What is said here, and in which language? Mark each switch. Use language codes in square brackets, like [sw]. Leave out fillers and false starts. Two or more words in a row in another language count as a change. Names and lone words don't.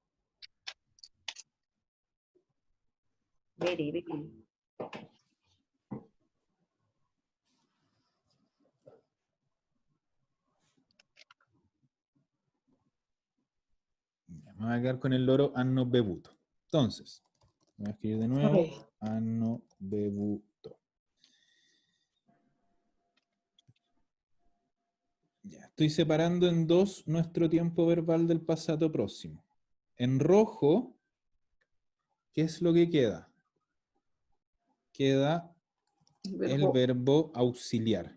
[en] Very, very. [es] Me voy a quedar con el [it] loro hanno bevuto. [es] Entonces, voy a escribir de nuevo, Ay. [it] hanno bevuto. [es] Ya, estoy separando en dos nuestro tiempo verbal del pasado próximo. En rojo, ¿qué es lo que queda? Queda el verbo auxiliar.